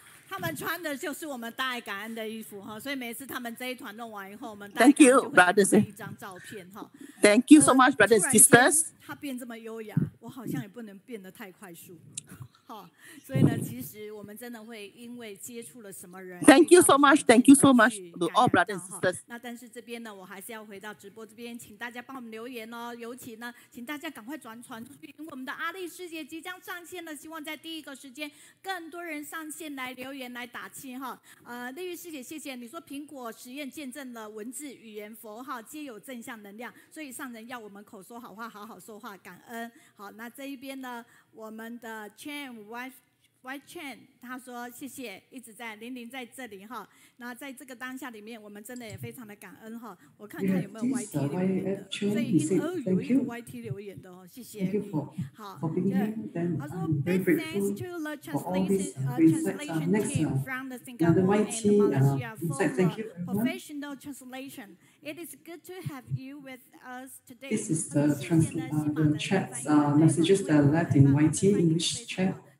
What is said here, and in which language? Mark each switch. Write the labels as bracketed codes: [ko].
[zh] 他们穿的就是我们大爱感恩的衣服哈，所以每次他们这一团弄完以后，我们 [en] Thank you, brothers. [zh] 一张照片哈。 [en] Thank you so much, brothers and sisters. [zh] 他变这么优雅，我好像也不能变得太快速。好，所以呢，其实我们真的会因为接触了什么人。 [en] Thank you so much to all brothers and sisters. [zh] 那但是这边呢，我还是要回到直播这边，请大家帮我们留言哦。尤其呢，请大家赶快传出去，因为我们的阿丽师姐即将上线了，希望在第一个时间更多人上线来留言来打气哈。丽玉师姐，谢谢你说苹果实验见证了文字、语言、符号皆有正向能量，所以上人要我们口说好话，好好说话，感恩。好，那这一边呢，我们的 Chen White Chen 他说谢谢，一直在玲在这里哈。那在这个当下里面，我们真的也非常的感恩哈。我看看有没有 YT 留言的，所以有一个 YT 留言的哦，谢谢你。好，他说 [en] Big thanks to the translation team from the Singapore and Malaysia for professional translation. It is good to have you with us today. This is the chat messages that are left in YT English chat.